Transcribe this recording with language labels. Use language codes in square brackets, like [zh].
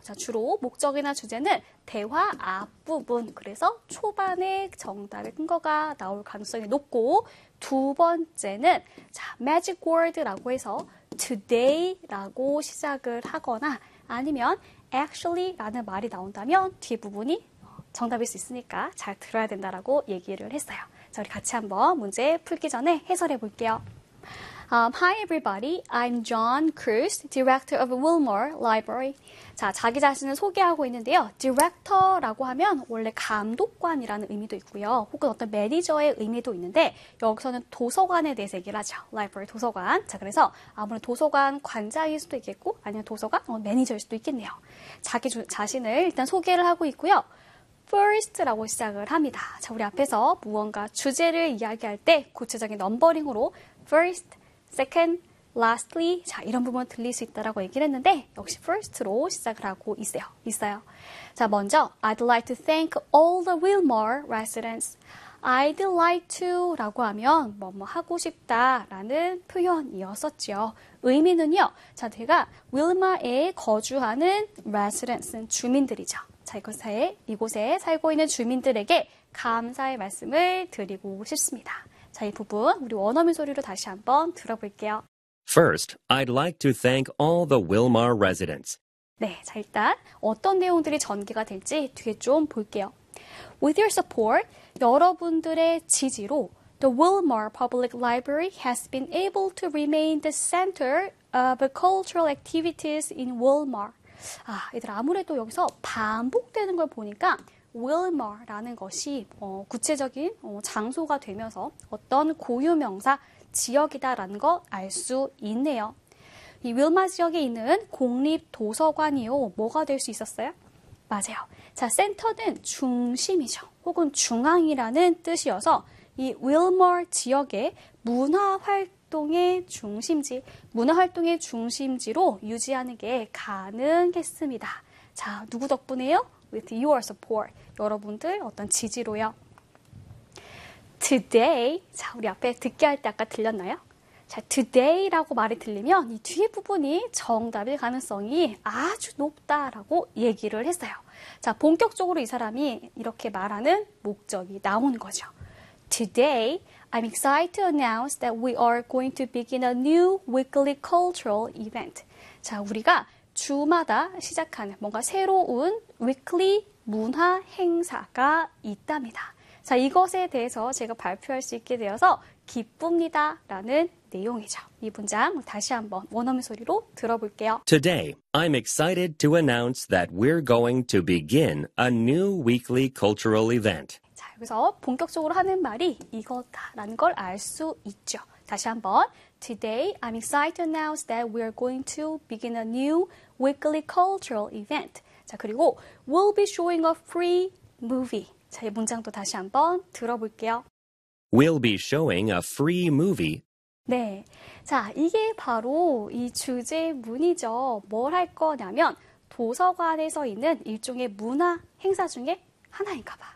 [ko] 자, 주로 목적이나 주제는 대화 앞부분, 그래서 초반에 정답의 근거가 나올 가능성이 높고, 두 번째는 자, magic word라고 해서 today라고 시작을 하거나 아니면 actually라는 말이 나온다면 뒷부분이 정답일 수 있으니까 잘 들어야 된다라고 얘기를 했어요. 자, 우리 같이 한번 문제 풀기 전에 해설해 볼게요. [en] Hi everybody, I'm John Cruise, Director of Willmar Library. [ko] 자, 자기 자신을 소개하고 있는데요. Director라고 하면 원래 감독관이라는 의미도 있고요. 혹은 어떤 매니저의 의미도 있는데 여기서는 도서관에 대해서 얘기를 하죠. Library, 도서관. 자, 그래서 아무래도 도서관 관장일 수도 있겠고 아니면 도서관 매니저일 수도 있겠네요. 자기 자신을 일단 소개를 하고 있고요. First라고 시작을 합니다. 자, 우리 앞에서 무언가 주제를 이야기할 때 구체적인 넘버링으로 first, second, lastly 자, 이런 부분을 들릴 수 있다라고 얘기를 했는데 역시 first로 시작을 하고 있어요. 자, 먼저 [en] I'd like to thank all the Willmar residents. I'd like to [ko] 라고 하면 뭐뭐 하고 싶다라는 표현이었었죠. 의미는요. 자, 제가 Willmar에 거주하는 residents는 주민들이죠. 자, 이곳에 살고 있는 주민들에게 감사의 말씀을 드리고 싶습니다. 자, 이 부분 우리 원어민 소리로 다시 한번 들어볼게요. [en] First, I'd like to thank all the Willmar residents. [ko] 네, 자, 일단 어떤 내용들이 전개가 될지 뒤에 좀 볼게요. [en] With your support, [ko] 여러분들의 지지로 [en] the Willmar Public Library has been able to remain the center of cultural activities in Willmar. [ko] 아, 얘들아, 아무래도 여기서 반복되는 걸 보니까 Willmar라는 것이 구체적인 장소가 되면서 어떤 고유명사 지역이다라는 거 알 수 있네요. 이 Willmar 지역에 있는 공립도서관이요. 뭐가 될 수 있었어요? 맞아요. 자, 센터는 중심이죠. 혹은 중앙이라는 뜻이어서 이 Willmar 지역의 문화활동의 중심지로 유지하는 게 가능했습니다. 자, 누구 덕분에요? [en] With your support. [ko] 여러분들 어떤 지지로요. [en] Today. [ko] 자, 우리 앞에 듣게 할 때 아까 들렸나요? 자, today라고 말이 들리면 이 뒤에 부분이 정답일 가능성이 아주 높다라고 얘기를 했어요. 자, 본격적으로 이 사람이 이렇게 말하는 목적이 나온 거죠. [en] Today. I'm excited to announce that we are going to begin a new weekly cultural event. [ko] 자, 우리가 주마다 시작하는 뭔가 새로운 weekly 문화 행사가 있답니다. 자, 이것에 대해서 제가 발표할 수 있게 되어서 기쁩니다. 라는 내용이죠. 이 문장 다시 한번 원어민 소리로 들어볼게요. [en] Today, I'm excited to announce that we're going to begin a new weekly cultural event. [ko] 여기서 본격적으로 하는 말이 이거다라는 걸 알 수 있죠. 다시 한번 [en] Today, I'm excited to announce that we are going to begin a new weekly cultural event. [ko] 자, 그리고 [en] We'll be showing a free movie. [ko] 자, 이 문장도 다시 한번 들어볼게요. [en] We'll be showing a free movie. [ko] 네, 자, 이게 바로 이 주제문이죠. 뭘 할 거냐면 도서관에서 있는 일종의 문화 행사 중에 하나인가 봐.